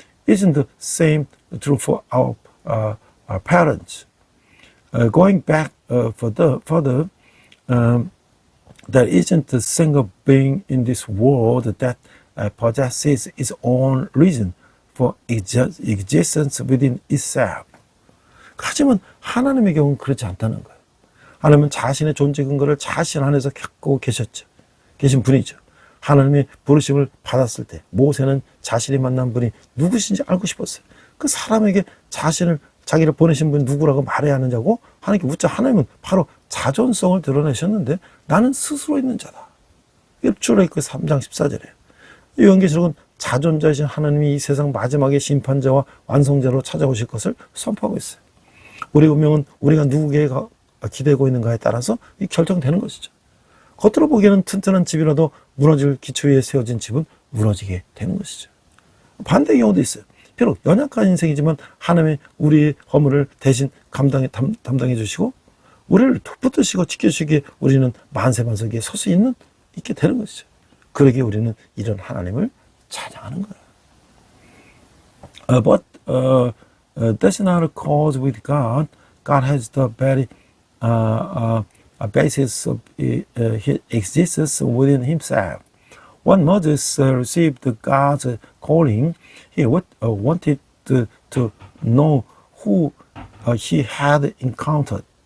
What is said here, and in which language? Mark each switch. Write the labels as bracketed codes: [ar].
[en] Isn't the same true for our parents? Going back further, there isn't a single being in this world that possesses its own reason for existence within itself. [ko] 하지만 하나님의 경우는 그렇지 않다는 거예요. 하나님은 자신의 존재 근거를 자신 안에서 갖고 계신 분이죠. 하나님의 부르심을 받았을 때 모세는 자신이 만난 분이 누구신지 알고 싶었어요. 그 사람에게 자기를 보내신 분이 누구라고 말해야 하느냐고 하나님께 묻자 하나님은 바로 자존성을 드러내셨는데 나는 스스로 있는 자다. 출애굽기 3장 14절에 이 요한계시록은 자존자이신 하나님이 이 세상 마지막에 심판자와 완성자로 찾아오실 것을 선포하고 있어요. 우리 운명은 우리가 누구에게 기대고 있는가에 따라서 결정되는 것이죠. 겉으로 보기에는 튼튼한 집이라도 무너질 기초 위에 세워진 집은 무너지게 되는 것이죠. 반대의 경우도 있어요. 비록 연약한 인생이지만 하나님이 우리의 허물을 대신 담당해 주시고 우리를 붙드시고 지켜주시기에 우리는 만세만석에 설 수 있게 되는 것이죠. 그러기에 우리는 이런 하나님을 찬양하는 거예요. [en] But that's not a cause with God. God has the very a basis of his existence within himself. When Moses received God's calling, he wanted to know who he had encountered.